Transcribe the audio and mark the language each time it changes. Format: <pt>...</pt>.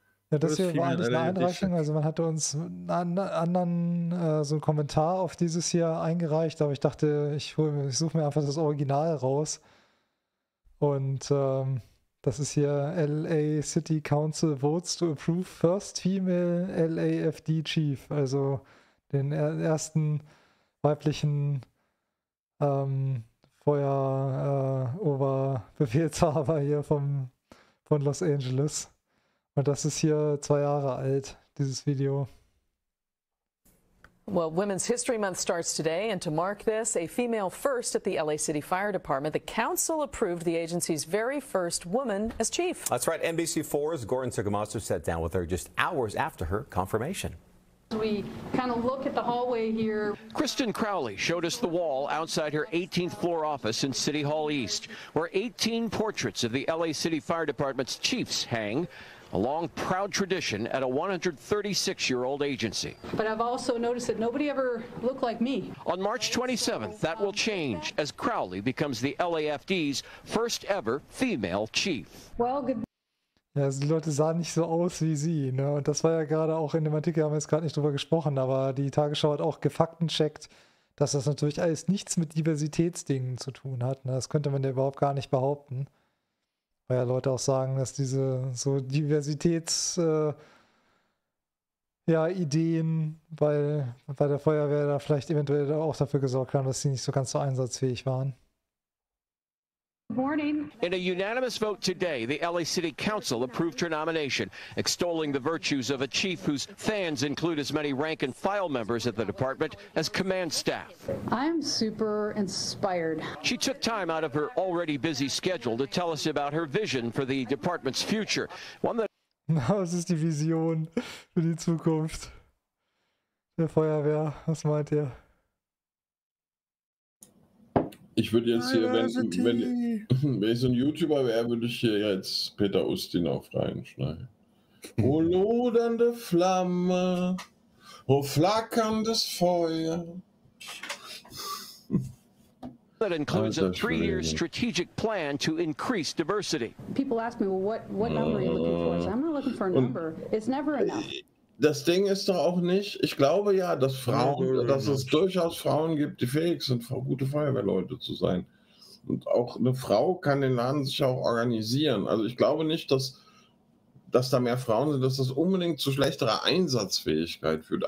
<de>Ja, das hier war eigentlich eine Einreichung, also man hatte uns einen anderen so einen Kommentar auf dieses hier eingereicht, aber ich dachte, ich suche mir einfach das Original raus und das ist hier</de> <en>LA City Council votes to approve first female LAFD chief,</en> <de>also den ersten weiblichen Feuer-Oberbefehlshaber hier von Los Angeles. Und das ist hier 2 Jahre alt, dieses Video.</de> <en>Well, Women's History Month starts today, and to mark this, a female first at the LA City Fire Department, the council approved the agency's very first woman as chief. That's right. NBC4's Gordon Sugimoto sat down with her just hours after her confirmation. We kind of look at the hallway here. Kristen Crowley showed us the wall outside her 18th floor office in City Hall East, where 18 portraits of the LA City Fire Department's chiefs hang. A long, proud tradition at a 136-year-old agency. But I've also noticed that nobody ever looked like me. On March 27th, that will change as Crowley becomes the LAFD's first ever female chief. Well, good.</en> <de>Ja, also die Leute sahen nicht so aus wie sie, ne? Und das war ja gerade auch in dem Artikel, haben wir jetzt gerade nicht drüber gesprochen, aber die Tagesschau hat auch gefaktencheckt, dass das natürlich alles nichts mit Diversitätsdingen zu tun hat. Ne? Das könnte man ja überhaupt gar nicht behaupten. Weil ja Leute auch sagen, dass diese so Diversitäts-Ideen bei der Feuerwehr da vielleicht eventuell auch dafür gesorgt haben, dass sie nicht so ganz so einsatzfähig waren.</de> <en>Morning. In a unanimous vote today, the LA City Council approved her nomination, extolling the virtues of a chief whose fans include as many rank and file members of the department as command staff. I'm super inspired. She took time out of her already busy schedule to tell us about her vision for the department's future. One that.</en> <de>Was ist die Vision für die Zukunft der Feuerwehr? Was meint ihr? Ich würde jetzt hier, wenn ich so ein YouTuber wäre, würde ich hier jetzt Peter Ustinov reinschneiden. O lodernde Flamme, o flackerndes Feuer.</de> <en>That includes a 3-year strategic plan to increase diversity. People ask me, well, what number are you looking for? I'm not looking for a number. It's never enough.</en> <de>Das Ding ist doch auch nicht, ich glaube ja, dass es durchaus Frauen gibt, die fähig sind, gute Feuerwehrleute zu sein. Und auch eine Frau kann den Laden sich auch organisieren. Also ich glaube nicht, dass da mehr Frauen sind, dass das unbedingt zu schlechterer Einsatzfähigkeit führt.</de>